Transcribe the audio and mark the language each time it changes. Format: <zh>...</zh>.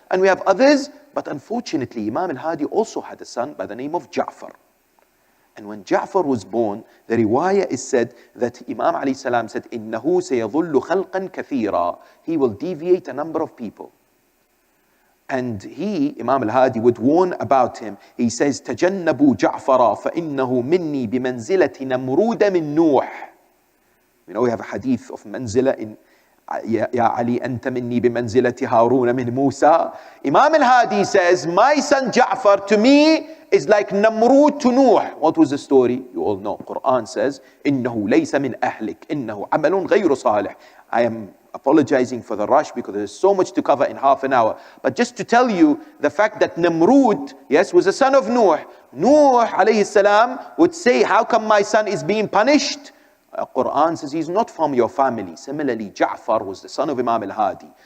<en>And we have others, but unfortunately Imam Al-Hadi also had a son by the name of Ja'far. And when Ja'far was born, the riwayah is said that Imam alayhi salam said,</en> <ar>إِنَّهُ سَيَظُلُّ خَلْقًا كَثِيرًا.</ar> <en>He will deviate a number of people. And he, Imam Al-Hadi, would warn about him. He says,</en> <ar>تَجَنَّبُوا جَعْفَرًا فَإِنَّهُ مِنِّي بِمَنْزِلَةِ نَمْرُودَ مِنْ نُوحٍ.</ar> <en>You know, we have a hadith of manzila in Ya Ali,</en> <ar>anta minni bimanzilati Harun min Musa.</ar> <en>Imam Al-Hadi says, my son Ja'far to me is like Namrud to Nuh. What was the story? You all know. Quran says,</en> <ar>إِنَّهُ لَيْسَ مِنْ أَهْلِكَ إِنَّهُ عَمَلٌ غَيْرُ صَالِحٍ.</ar> <en>I am apologizing for the rush because there's so much to cover in half an hour. But just to tell you the fact that Namrud, yes, was a son of Nuh. Nuh alayhi salam would say, how come my son is being punished? Quran says he's not from your family. Similarly, Ja'far was the son of Imam Al-Hadi.</en>